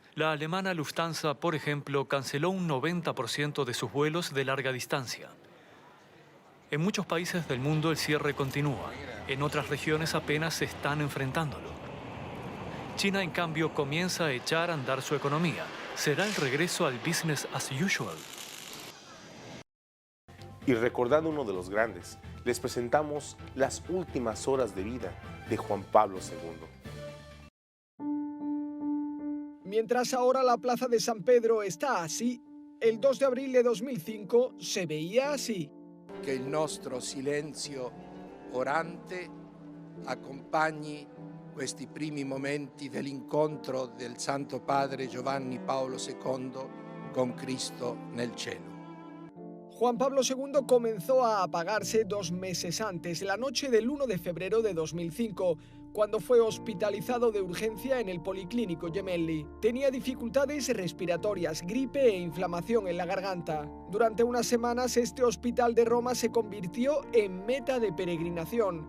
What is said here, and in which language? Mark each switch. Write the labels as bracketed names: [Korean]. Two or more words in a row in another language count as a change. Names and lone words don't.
[Spanish] La alemana Lufthansa, por ejemplo, canceló un 90% de sus vuelos de larga distancia. En muchos países del mundo el cierre continúa. En otras regiones apenas se están enfrentándolo. China, en cambio, comienza a echar a andar su economía. ¿Será el regreso al [English] business as usual? [Spanish] Y recordando uno de los grandes, les presentamos las últimas horas de vida de Juan Pablo II. Mientras ahora la plaza de San Pedro está así, el 2 de abril de 2005 se veía así. [Italian] Che il nostro silenzio orante accompagni questi primi momenti dell'incontro del Santo Padre Giovanni Paolo II con Cristo nel cielo. [Spanish] Juan Pablo II comenzó a apagarse 2 meses antes, la noche del 1 de febrero de 2005, cuando fue hospitalizado de urgencia en el Policlínico Gemelli. Tenía dificultades respiratorias, gripe e inflamación en la garganta. Durante unas semanas, este hospital de Roma se convirtió en meta de peregrinación.